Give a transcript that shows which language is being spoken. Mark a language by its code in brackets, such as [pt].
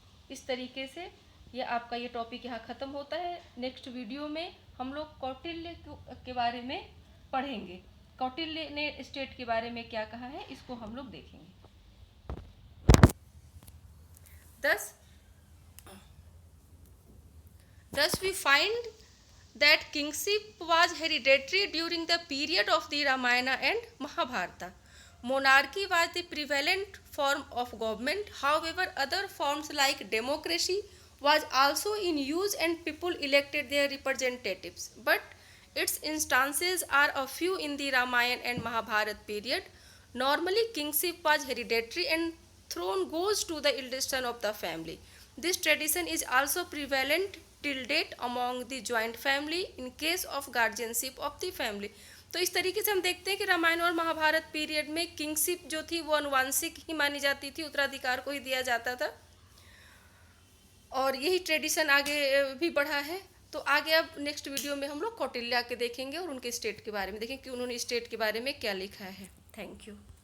[hi] इस तरीके से ये आपका ये टॉपिक यहाँ ख़त्म होता है। नेक्स्ट वीडियो में हम लोग कौटिल्य के बारे में पढ़ेंगे। कौटिल्य ने स्टेट के बारे में क्या कहा है, इसको हम लोग देखेंगे। [en] Thus we find that kingship was hereditary during the period of the Ramayana and Mahabharata. Monarchy was the prevalent form of government. However, other forms like democracy was also in use and people elected their representatives. But its instances are a few in the Ramayana and Mahabharata period. Normally, kingship was hereditary and throne goes to the eldest son of the family. This tradition is also prevalent till date among the joint family in case of guardianship of the family. [hi] तो इस तरीके से हम देखते हैं कि रामायण और Mahabharat period में किंगशिप जो थी वो अनुवांशिक ही मानी जाती थी, उत्तराधिकार को ही दिया जाता था, और यही ट्रेडिशन आगे भी बढ़ा है। तो आगे अब नेक्स्ट वीडियो में हम लोग कौटिल्य के देखेंगे और उनके स्टेट के बारे में देखेंगे कि उन्होंने स्टेट के बारे में क्या लिखा है। Thank you.